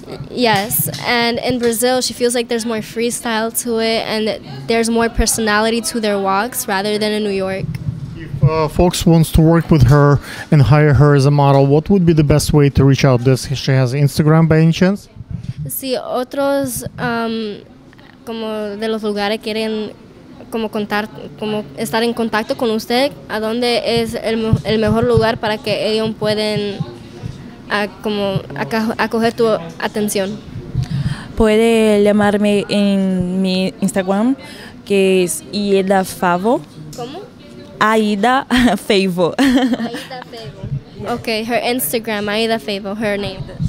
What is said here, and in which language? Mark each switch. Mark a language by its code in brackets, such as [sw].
[en] Yes, and in Brazil, she feels like there's more freestyle to it and there's more personality to their walks rather than in New York. If folks wants to work with her and hire her as a model, what would be the best way to reach out? Does she has Instagram by any chance? [es] Si otros como de los lugares quieren como estar en contacto con usted, ¿a dónde es el mejor lugar para que ellos pueden acoger tu atención? Puede llamarme en mi Instagram, que es Aida Favo. ¿Cómo? Aida Favo. Aida Favo. [en] Okay, her Instagram, Aida Favo, her name.